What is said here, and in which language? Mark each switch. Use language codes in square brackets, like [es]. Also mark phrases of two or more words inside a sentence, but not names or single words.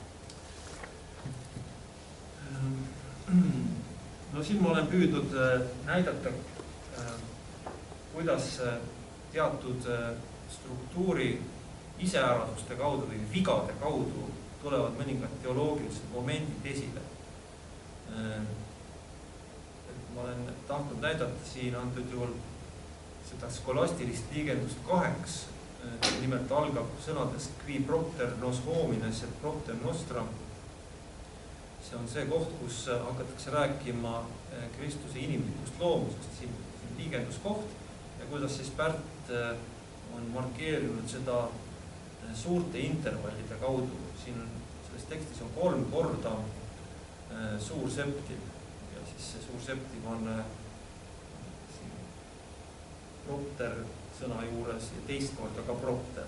[et] No siin ma olen püüdnud näidata, kuidas teatud struktuuri iseärasuste kaudu või vigade kaudu tulevad mõningad teoloogilised momendid esile. Ma olen tahtnud näidata siin antud juhul seda skolastilist liigendust 2, nimelt algab sõnadest [la] qui propter nos homines et propter nostram. [et] See on see koht, kus hakatakse rääkima Kristuse inimlikust loomusest, siin liigenduskoht ja kuidas siis Pärt on markeerinud seda suurte intervallide kaudu. Siin on, selles tekstis on 3 korda suur septim ja siis see suur septim on siin propter sõna juures ja teist korda ka propter.